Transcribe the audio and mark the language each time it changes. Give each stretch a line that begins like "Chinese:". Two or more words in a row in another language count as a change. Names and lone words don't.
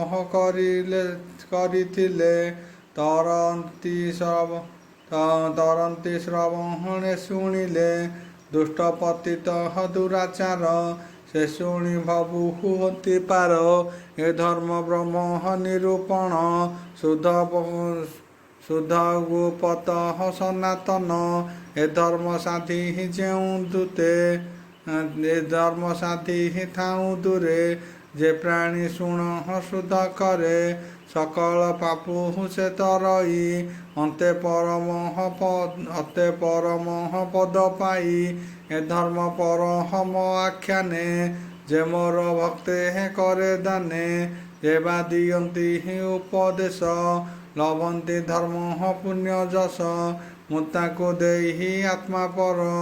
Odia: କରିଥିଲେ ତରନ୍ତି ଶ୍ରବଣେ ଶୁଣିଲେ ଦୁଷ୍ଟ ପତିତ ଦୁରାଚାର ସେ ଶୁଣି ଭବୁ ହୁଅନ୍ତି ପାର ଏ ଧର୍ମ ବ୍ରହ୍ମ ନିରୂପଣ ଶୁଦ୍ଧ ଗୁପତ ସନାତନ ଏ ଧର୍ମ ସାଧି ଯେଉଁ ଦୂତେ ଏ ଧର୍ମ ସାଧି ଥାଉ ଦୂରେ ଯେ ପ୍ରାଣୀ ଶୁଣ ଶୁଦ୍ଧ କରେ ସକଳ ପାପୁ ସେ ତରଇ ଅନ୍ତେ ପରମ ପଦ ପାଇ ଏ ଧର୍ମ ପରମ ଆଖ୍ୟାନେ ଯେ ମୋର ଭକ୍ତେ କରେ ଦାନେ ଯେ ବା ଦିୟନ୍ତି ଉପଦେଶ ଲଭନ୍ତି ଧର୍ମ ପୁଣ୍ୟ ଯଶ ମୁତାକୋ ଦେହି ଆତ୍ମା ପର